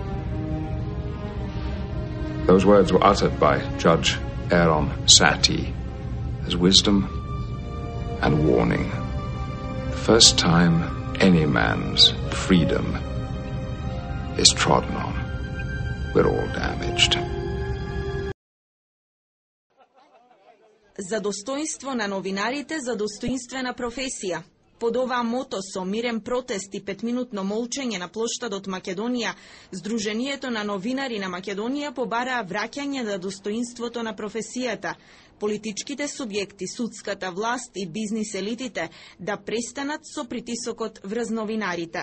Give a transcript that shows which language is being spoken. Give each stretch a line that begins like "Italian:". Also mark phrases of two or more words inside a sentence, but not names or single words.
English: Those words were uttered by Judge Aaron Satie as wisdom and warning. The first time any man's freedom is trodden on, we're all damaged.
Macedonian: За достоинство на новинарите, за достоинствена професија. Под оваа мото со мирен протест и 5-минутно молчење на плоштадот Македонија, Сдруженијето на новинари на Македонија побараа враќање на достоинството на професијата, политичките субјекти, судската власт и бизнис елитите да престанат со притисокот врз новинарите.